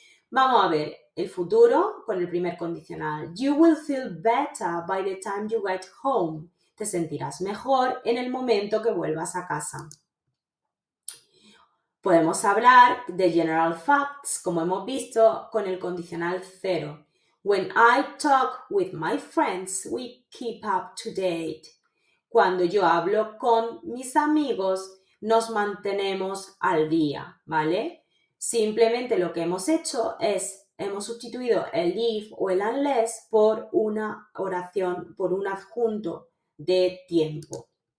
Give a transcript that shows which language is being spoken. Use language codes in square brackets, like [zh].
[es] Vamos a ver el futuro con el primer condicional. [en] You will feel better by the time you get home. [es] Te sentirás mejor en el momento que vuelvas a casa. Podemos hablar de general facts, como hemos visto, con el condicional 0. [en] When I talk with my friends, we keep up to date. [es] Cuando yo hablo con mis amigos, nos mantenemos al día, ¿vale? Simplemente lo que hemos hecho es, hemos sustituido el if o el unless por una oración, por un adjunto de tiempo.